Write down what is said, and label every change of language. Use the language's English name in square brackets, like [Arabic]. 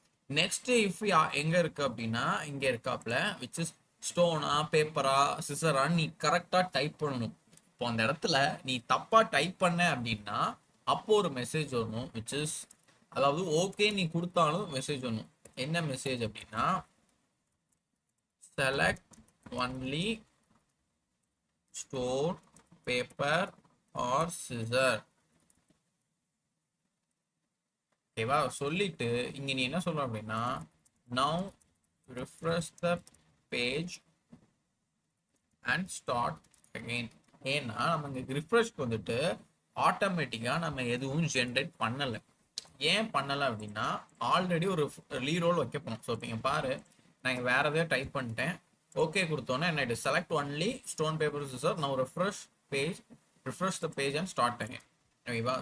[Tamil] Next if எங்க இருக்கு அப்படின்னா இங்க இருக்காப்ல விச் இஸ் ஸ்டோனா பேப்பரா சிசரான்னு நீ கரெக்டா டைப் பண்ணணும். இப்போ அந்த இடத்துல நீ தப்பா டைப் பண்ண அப்படின்னா அப்போ ஒரு மெசேஜ் வரணும் விச் இஸ், அதாவது ஓகே நீ கொடுத்தாலும் மெசேஜ் வரணும். என்ன மெசேஜ் அப்படின்னா [English] select only stone paper or scissor. [Tamil] ஓகேவா? சொல்லிட்டு இங்க நீ என்ன சொல்ற அப்படின்னா [English] now refresh the page and start again. [Tamil] ஏன்னா நம்ம இங்க ரிஃப்ரெஷ்க்கு வந்துட்டு ஆட்டோமேட்டிக்கா நம்ம எதுவும் ஜென்ரேட் பண்ணல. ஏன் பண்ணல அப்படின்னா ஆல்ரெடி ஒரு ரீரோல் வைக்க போனோம். ஸோ இப்போ இங்க பாரு, நான் வேற எதாவது டைப் பண்ணிட்டேன், ஓகே கொடுத்தோன்னே என்ன [English] select only stone paper scissor [Tamil] நான் refresh page, [English] refresh the page and start [Tamil] பண்ணேன். ஓகேவா?